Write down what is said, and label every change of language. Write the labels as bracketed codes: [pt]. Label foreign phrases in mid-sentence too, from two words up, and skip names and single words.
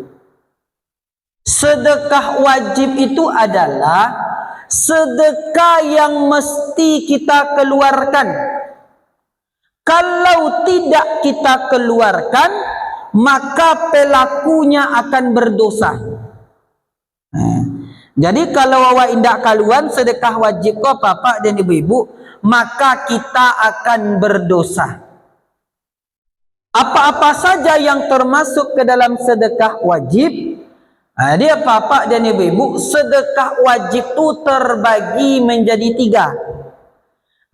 [id] Sedekah wajib itu adalah sedekah yang mesti kita keluarkan. Kalau tidak kita keluarkan, maka pelakunya akan berdosa. Jadi kalau [min] awak indak kaluan sedekah wajib ko [id] bapak dan ibu-ibu, maka kita akan berdosa. Apa-apa saja yang termasuk ke dalam sedekah wajib, dia bapak dan ibu-ibu, sedekah wajib itu terbagi menjadi 3.